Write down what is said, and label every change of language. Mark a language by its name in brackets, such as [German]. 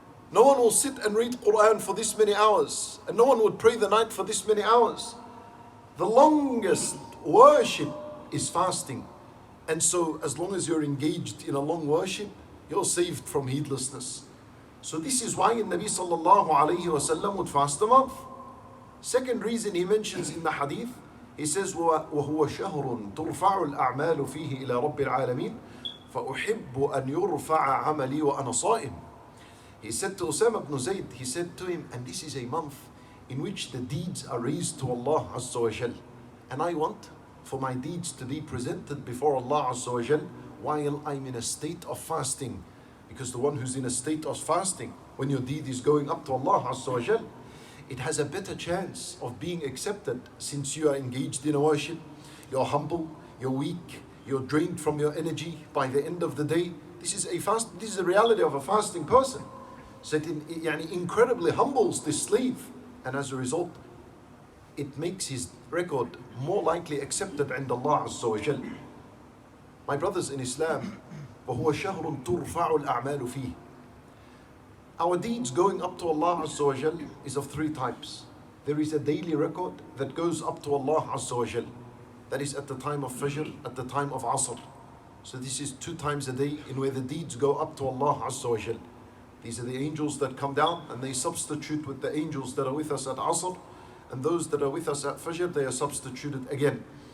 [English] No one will sit and read Quran for this many hours. And no one would pray the night for this many hours. The longest worship is fasting. And so as long as you're engaged in a long worship, you're saved from heedlessness. So this is why Nabi sallallahu alayhi wa sallam would fast a month. Second reason he mentions in the hadith, he says, [Arabic] وَهُوَ شَهْرٌ تُرْفَعُ الْأَعْمَالُ فِيهِ إِلَى رَبِّ الْعَالَمِينَ فَأُحِبُّ أَنْ يُرْفَعَ عَمَلِي وَأَنَا صَائِمٌ. [English] He said to Usama ibn Zayd, he said to him, and this is a month in which the deeds are raised to Allah Azza wa Jal. And I want for my deeds to be presented before Allah Azza wa Jal while I'm in a state of fasting. Because the one who's in a state of fasting, when your deed is going up to Allah Azza wa Jal, it has a better chance of being accepted since you are engaged in a worship. You're humble, you're weak, you're drained from your energy by the end of the day. This is the reality of a fasting person. So it incredibly humbles this slave, and as a result, it makes his record more likely accepted عند Allah Azza wa Jal. My brothers in Islam, [Arabic] وَهُوَ شَهْرٌ تُرْفَعُ الْأَعْمَالُ فِيهِ. [English] Our deeds going up to Allah Azza wa Jal is of three types. There is a daily record that goes up to Allah Azza wa Jal. That is at the time of Fajr, at the time of Asr. So this is 2 times a day in where the deeds go up to Allah Azza wa Jal. These are the angels that come down and they substitute with the angels that are with us at Asr, and those that are with us at Fajr, they are substituted again.